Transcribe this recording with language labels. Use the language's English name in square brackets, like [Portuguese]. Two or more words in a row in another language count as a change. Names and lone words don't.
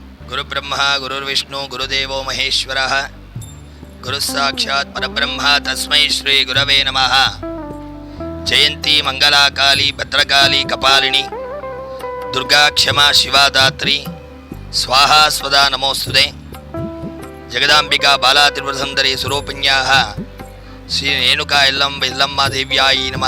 [Sanskrit] ಗುರುಬ್ರಹ್ಮ ಗುರುರ್ವಿಷ್ಣು ಗುರುದೇವೋ ಮಹೇಶ್ವರ ಗುರುಸ್ಸಾಕ್ಷಾತ್ ಪರಬ್ರಹ್ಮ ತಸ್ಮೈ ಶ್ರೀ ಗುರವೇ ನಮಃ. ಜಯಂತಿ ಮಂಗಲಾಕಾಲಿ ಭದ್ರಕಾಲಿ ಕಪಾಲಿನಿ ದುರ್ಗಾ ಕ್ಷಮಾ ಶಿವಾದಾತ್ರಿ ಸ್ವಾಹಾ ಸ್ವದಾ ನಮೋಸ್ತುತೆ. ಜಗದಾಂಬಿಕಾ ಬಾಲಾ ತ್ರಿಪುರಸುಂದರಿ ಸ್ವರೂಪಿಣ್ಯಾಃ ಶ್ರೀ ರೇಣುಕಾ ಯಲ್ಲಮ್ಮ ದೇವ್ಯಾಯಿ ನಮಃ.